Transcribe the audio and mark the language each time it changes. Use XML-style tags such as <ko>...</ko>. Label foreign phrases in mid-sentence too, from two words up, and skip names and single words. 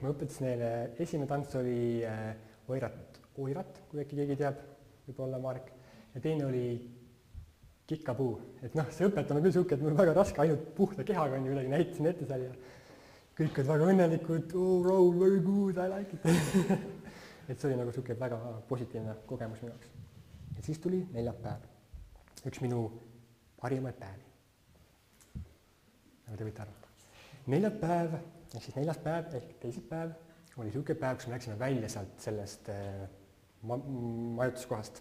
<et>Ma õpetasin neile, esimene tants oli oirat, kui äkki keegi teab, võib-olla Marek, ja teine oli kikkapuu. Et see õpetamine küll siuke, et mul on väga raske ainult puhta kehaga on ju midagi näitasin ette seal ja kõik olid väga õnnelikud, oh Raul,</et> <en>very good, I like it.</en> <et>et see oli nagu niisugune väga positiivne kogemus minu jaoks. ja siis tuli neljapäev, üks minu parimaid päevi, nagu te võite arvata. neljapäev, ehk siis neljas päev ehk teisipäev oli niisugune päev, kus me läksime välja sealt sellest majutuskohast.</et>